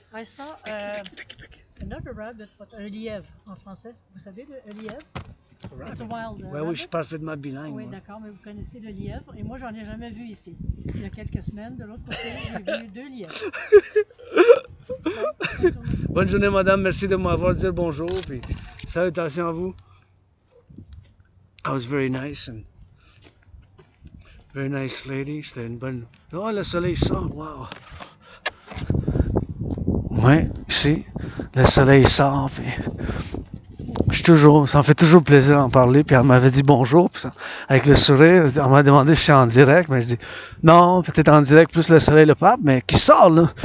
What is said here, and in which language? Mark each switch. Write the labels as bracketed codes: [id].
[en] I saw another rabbit, but [fr] un lièvre en français. Vous savez le lièvre? [en] It's a wild rabbit. [fr] Oui, je suis parfaitement bilingue. Oui, d'accord, mais vous connaissez le lièvre. Et moi, j'en ai jamais vu ici. Il y a quelques semaines, de l'autre côté, j'ai vu 2 lièvres. Bonne journée, madame. Merci de m'avoir dit bonjour. Puis salutations à vous. [en] That was very nice and very nice lady. [fr] C'était une bonne. Oh, le soleil sort. Wow. Ouais, ici, le soleil sort. Puis ça me fait toujours plaisir d'en parler. Puis elle m'avait dit bonjour. Puis ça, avec le sourire, elle m'a demandé si je suis en direct. Mais je dis non, peut-être en direct plus le soleil, le pape. Mais qui sort là?